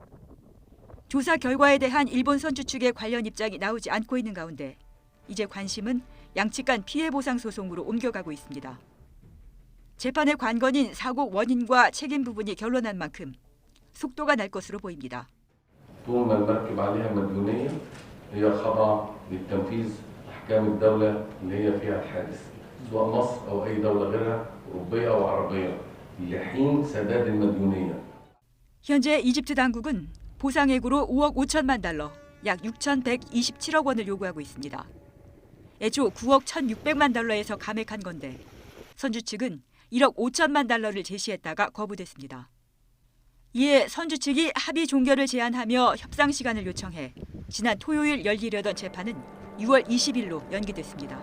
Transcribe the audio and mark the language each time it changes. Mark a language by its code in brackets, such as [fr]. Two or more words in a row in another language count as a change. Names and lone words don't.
[ko] 조사 결과에 대한 일본 선주 측의 관련 입장이 나오지 않고 있는 가운데 이제 관심은 양측 간 피해 보상 소송으로 옮겨가고 있습니다. 재판의 관건인 사고 원인과 책임 부분이 결론난 만큼 속도가 날 것으로 보입니다. [ar] طول ما المركب عليها مديونية هي خضع للتنفيذ أحكام الدولة اللي هي فيها الحادث سواء مصر أو أي دولة غيرها أوروبية أو عربية لحين سداد المديونية. [ko] 현재 이집트 당국은 보상액으로 5억 5천만 달러, 약 6,127억 원을 요구하고 있습니다. 애초 9억 1,600만 달러에서 감액한 건데 선주 측은 1억 5천만 달러를 제시했다가 거부됐습니다. 이에 선주 측이 합의 종결을 제안하며 협상 시간을 요청해 지난 토요일 열리려던 재판은 6월 20일로 연기됐습니다.